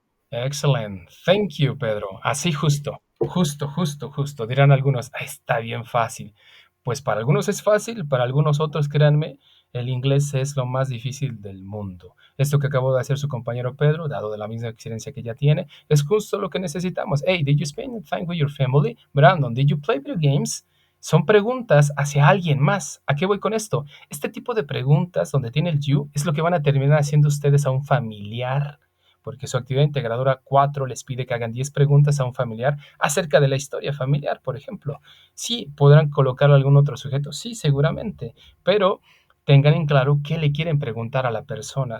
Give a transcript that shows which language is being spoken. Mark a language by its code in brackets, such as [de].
[en] Excellent. Thank you, [es] Pedro. Así justo, justo, justo, justo. Dirán algunos, "Ah, está bien fácil". Pues para algunos es fácil, para algunos otros, créanme, el inglés es lo más difícil del mundo. Esto que acabó de hacer su compañero Pedro, dado de la misma experiencia que ya tiene, es justo lo que necesitamos. [en] Hey, did you spend time with your family? Brandon, did you play video games? [es] Son preguntas hacia alguien más. ¿A qué voy con esto? Este tipo de preguntas donde tiene el you es lo que van a terminar haciendo ustedes a un familiar porque su actividad integradora 4 les pide que hagan 10 preguntas a un familiar acerca de la historia familiar, por ejemplo. Sí, podrán colocar algún otro sujeto, sí, seguramente, pero tengan en claro qué le quieren preguntar a la persona.